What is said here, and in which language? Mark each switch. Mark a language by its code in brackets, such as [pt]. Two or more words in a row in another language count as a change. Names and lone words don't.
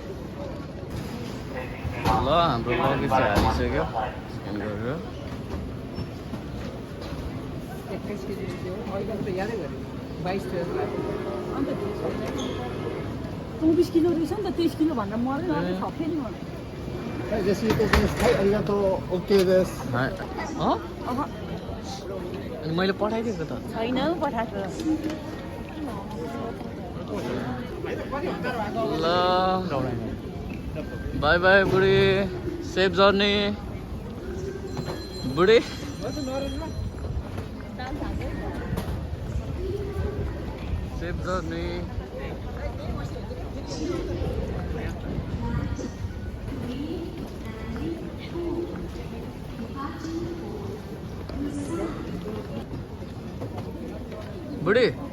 [ne] ल हाम्रो लगेज चाहिँ हालिसक्यो स्क्यान गरेर 21 केजी थियो अहिले त यादै गरेँ 22 थियो अन्त 24 किलो रहेछ नि त 23 किलो भनेर मर्दै नर्दै थपेँ नि म [ja] はい、じゃあシートです。はい、ありがとう。OK です。 [ne] अनि मैले पठाइदिएको त छैन पठाएको ल बाई बाई बुढी [en] safe journey [ne] बुढी [en] safe journey [ne] बुढी